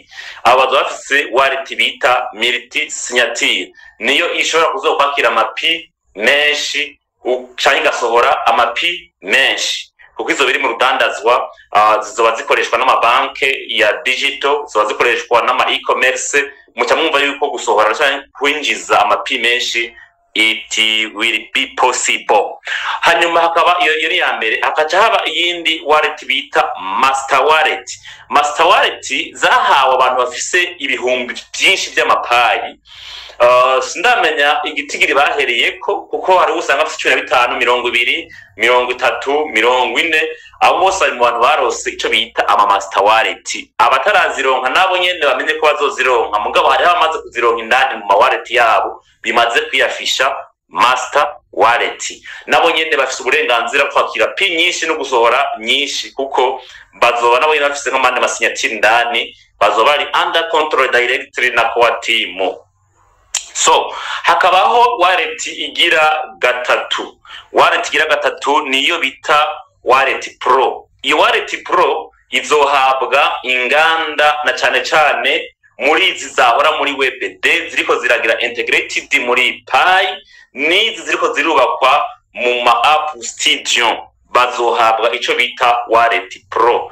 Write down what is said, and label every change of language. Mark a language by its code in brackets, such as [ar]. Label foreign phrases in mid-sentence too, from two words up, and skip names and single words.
[rn] Abazo bafise wallet bita multisignature niyo ishobora kuzokwakira amapi menshi canke gasohora amapi menshi, kuko izo biri mu rudandazwa zizoba zikoreshwa n'amabanke ya digital, zizoba zikoreshwa n'ama e-commerce. Muca mwumva yuko gusohora canke kwinjiza amapi menshi [en] it will be possible. [rn] Hanyuma hakaba iyo ya mbere, hakaca haba iyindi wallet bita [en] master wallet. Master wallet [rn] zahawe abantu bafise ibihumbi byinshi by'amapayi. Sindamenya igitigiri bahereyeko kuko hari usanga afite 15, 20, 30, 40, abo bose ari mu bantu barose ico bita ama [en] master wallet. [rn] Abatarazironka nabo nyene bamenye ko bazozironka, mugabo hari abamaze kuzironka indani mu ma wallet yabo bimaze kwiyafisha [en] master wallet. [rn] Nabo nyene bafise uburenganzira kwakira pi nyinshi no gusohora nyinshi, kuko bazoba nabo nyene bafise nk'amande masignature indani, bazoba ari [en] under control directly [rn] na core team. So hakabaho wallet igira gatatu. Wallet igira gatatu niyo bita wallet pro. Iyo wallet pro izohabwa inganda na cane muri izi zahora muri WebD ziriko ziragira integrated muri Pi, nizi ziriko zirubakwa mu ma app studio bazohabwa ico bita wallet pro.